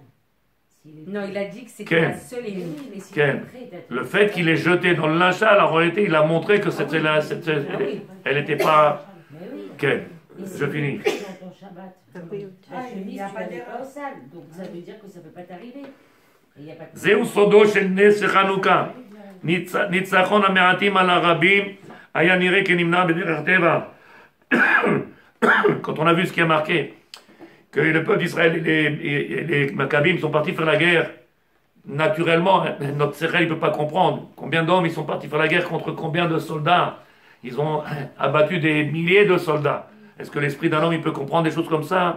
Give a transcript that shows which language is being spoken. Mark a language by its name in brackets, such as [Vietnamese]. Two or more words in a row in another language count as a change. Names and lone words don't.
[French] Non, il a dit que c'était la seule et unique. Ken, le fait qu'il ait jeté dans le linge sale, en réalité, il a montré que c'était là, elle n'était pas. Ken, je finis. Dans ton Shabbat, la chemise, tu la mets pas au sale, donc ça veut dire que ça ne peut pas t'arriver. [Hebrew] זהו סודו של נס חנוכה. ניצחון המעטים על הרבים היה נראה כנמנע בדרך טבע. [French] Quand on a vu ce qui a marqué, que le peuple d'Israël et les Maccabim sont partis faire la guerre, naturellement, notre Sechel ne peut pas comprendre combien d'hommes ils sont partis faire la guerre contre combien de soldats. Ils ont abattu des milliers de soldats. Est-ce que l'esprit d'un homme il peut comprendre des choses comme ça?